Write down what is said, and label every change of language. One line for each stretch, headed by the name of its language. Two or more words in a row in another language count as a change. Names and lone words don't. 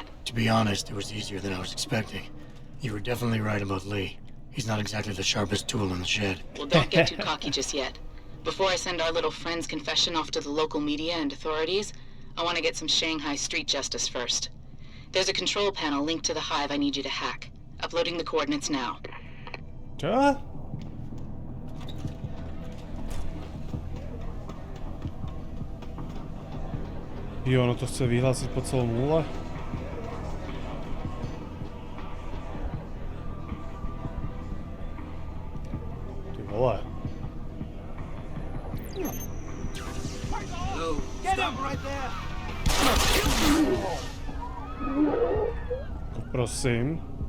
English: To be honest, it was easier than I was expecting. You were definitely right about Lee. He's not exactly the sharpest tool in the shed. Well, don't get too cocky just yet. Before I send our little friend's confession off to the local media and authorities, I want to get some Shanghai street justice first. There's a control panel linked to the hive I need you to hack. Uploading the coordinates now.
Slovak: Čo? Jo, ono to chce vyhlásiť po celom úle? Ty vole.
English: No, stop right there.
Slovak: Prosím.